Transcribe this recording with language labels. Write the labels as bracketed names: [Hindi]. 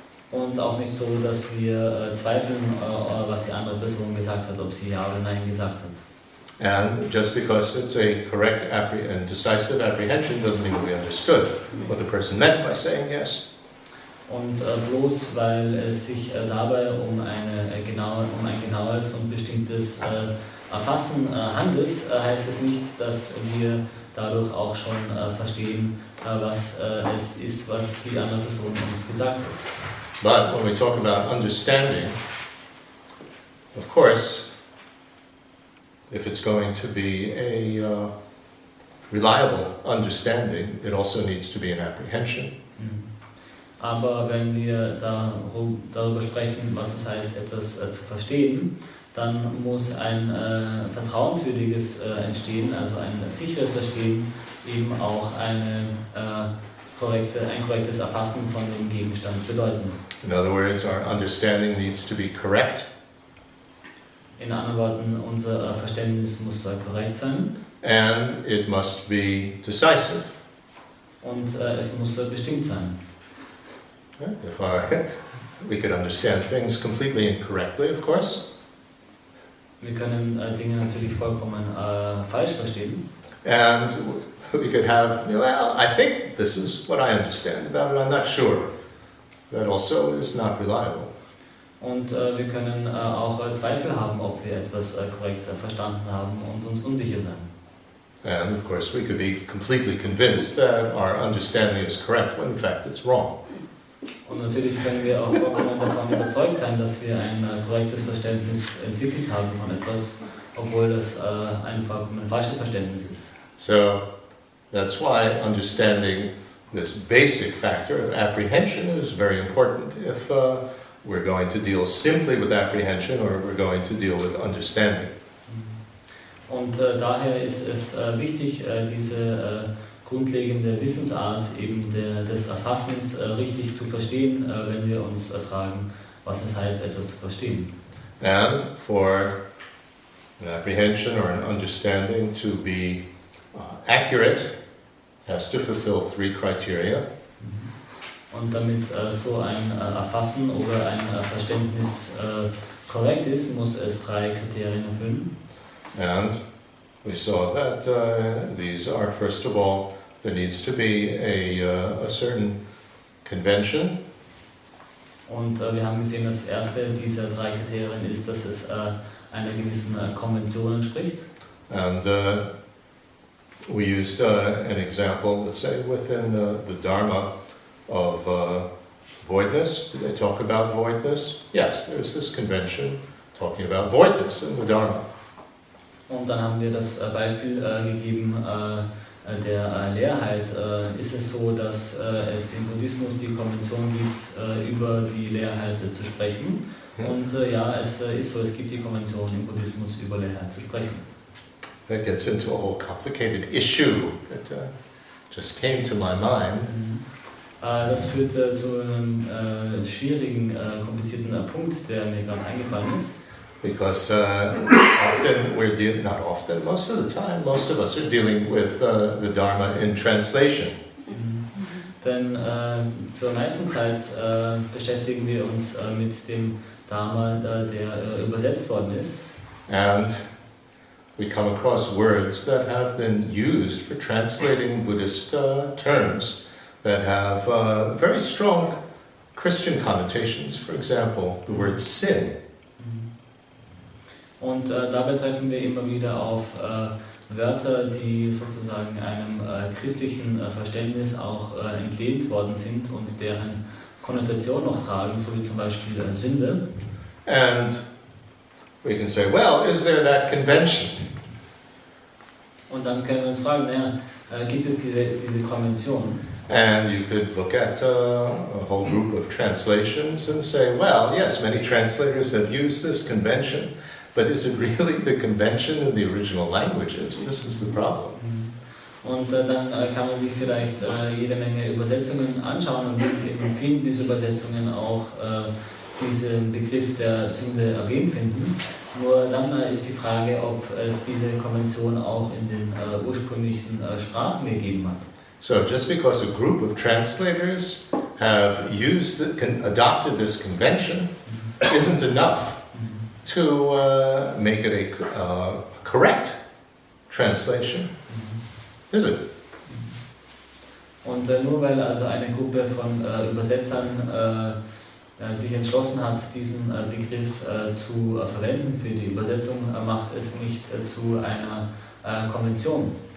[German] Und auch nicht so, dass wir zweifeln, was die andere Person gesagt hat, ob sie Ja oder Nein gesagt hat. [English] And just because it's a correct and decisive apprehension doesn't mean we understood what the person meant by saying yes. [German] Und bloß weil es sich dabei um ein genaues und bestimmtes Erfassen handelt, heißt es nicht, dass wir dadurch auch schon verstehen, was es ist, was die andere Person uns gesagt hat. [English] But when we talk about understanding, of course, if it's going to be a reliable understanding, it also needs to be an apprehension. [German] Aber wenn wir darüber sprechen, was es heißt, etwas zu verstehen, dann muss ein vertrauenswürdiges entstehen, also ein sicheres Verstehen, eben auch ein korrektes Erfassen von dem Gegenstand bedeuten. [English] In other words, our understanding needs to be correct. [German] In anderen Worten, unser Verständnis muss korrekt sein. [English] And it must be decisive. [German] und es muss bestimmt sein. [English] If we could understand things completely incorrectly, of course. [German] Wir können Dinge natürlich vollkommen falsch verstehen. [English] And we could have, well, I think this is what I understand about it, I'm not sure. That also is not reliable. [German] Und wir können auch Zweifel haben, ob wir etwas korrekt verstanden haben und uns unsicher sein. [English] And of course we could be completely convinced that our understanding is correct when in fact it's wrong. [German] Und natürlich können wir auch vollkommen davon überzeugt sein, dass wir ein korrektes Verständnis entwickelt haben von etwas, obwohl das ein vollkommen falsches Verständnis ist. [English] So that's why understanding this basic factor of apprehension is very important if we're going to deal simply with apprehension or we're going to deal with understanding. [German] Und daher ist es wichtig, diese grundlegende Wissensart eben des Erfassens richtig zu verstehen, wenn wir uns fragen, was es heißt, etwas zu verstehen. [English] And for an apprehension or an understanding to be accurate, has to fulfill 3 criteria. [German] Und damit so ein Erfassen oder ein Verständnis korrekt ist, muss es 3 Kriterien erfüllen. [English] And we saw that these are, first of all, there needs to be a certain convention. Und wir haben gesehen, das erste dieser 3 Kriterien ist, dass es einer gewissen Konvention entspricht. And we used an example, let's say, within the Dharma of voidness. Did they talk about voidness? Yes, there's this convention talking about voidness in the Dharma. [German] Und dann haben wir das Beispiel gegeben der Leerheit. Ist es so, dass es im Buddhismus die Konvention gibt, über die Leerheit zu sprechen? Und ja, es ist so, es gibt die Konvention im Buddhismus, über Leerheit zu sprechen. [English] That gets into a whole complicated issue that just came to my mind. [German] Das führt zu einem schwierigen, komplizierten Punkt, der mir gerade eingefallen ist. [English] Because often we're dealing, not often, most of the time, most of us are dealing with the Dharma in translation. [German] Denn zur meisten Zeit beschäftigen wir uns mit dem Dharma, der übersetzt worden ist. [English] And we come across words that have been used for translating Buddhist terms that have very strong Christian connotations. For example, the word sin. [German] Und dabei treffen wir immer wieder auf Wörter, die sozusagen einem christlichen Verständnis auch entlehnt worden sind und deren Konnotation noch tragen, so wie zum Beispiel Sünde. [English] And we can say, well, is there that convention? [German] Und dann können wir uns fragen, naja, gibt es diese Konvention? [English] And you could look at a whole group of translations and say, well, yes, many translators have used this convention, but is it really the convention in the original languages? This is the problem. [German] Und dann kann man sich vielleicht jede Menge Übersetzungen anschauen und wird in vielen dieser Übersetzungen auch diesen Begriff der Sünde erwähnt finden. Nur dann ist die Frage, ob es diese Konvention auch in den ursprünglichen Sprachen gegeben hat. [English] So just because a group of translators have adopted this convention isn't enough to make it a correct translation, is it? [German] Und nur weil also eine Gruppe von Übersetzern sich entschlossen hat, diesen Begriff zu verwenden für die Übersetzung, macht es nicht zu einer Konvention.